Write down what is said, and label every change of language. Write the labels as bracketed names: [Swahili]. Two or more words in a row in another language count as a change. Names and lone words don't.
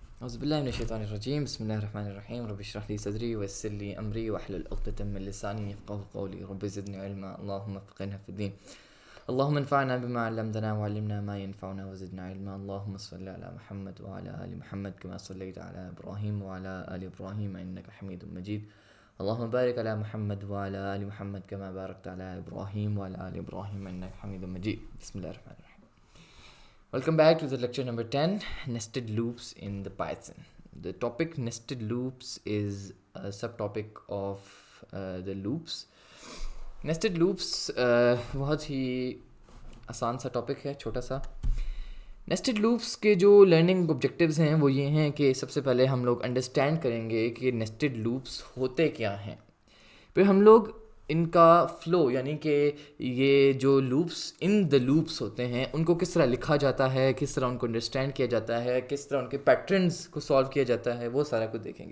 [Arabic] أعوذ بالله من الشيطان الرجيم بسم الله الرحمن الرحيم رب اشرح لي صدري ويسر لي أمري واحلل عقدة من لساني يفقهوا قولي رب زدني علما اللهم فقهنا في الدين اللهم انفعنا بما علمتنا وعلمنا ما ينفعنا وزدنا علما اللهم صل على محمد وعلى آل محمد كما صليت على إبراهيم وعلى آل إبراهيم إنك حميد مجيد اللهم بارك على محمد وعلى آل محمد كما باركت على إبراهيم وعلى آل إبراهيم إنك حميد مجيد بسم الله الرحمن الرحيم. [English] Welcome back to the lecture number 10, nested loops in the Python. The topic nested loops is a subtopic of the loops. Nested loops [Hindi] बहुत ही आसान सा टॉपिक है, छोटा सा. [English] nested loops [Hindi] के जो [English] learning objectives [Hindi] हैं वो ये हैं कि सबसे पहले हम लोग अंडरस्टैंड करेंगे कि [English] nested loops [Hindi] होते क्या हैं. फिर हम लोग इनका फ़्लो यानी कि ये जो [English] loops in the loops [Hindi] होते हैं उनको किस तरह लिखा जाता है, किस तरह उनको अंडरस्टैंड किया जाता है, किस तरह उनके पैटर्न्स को सॉल्व किया जाता है, वो सारा कुछ देखेंगे.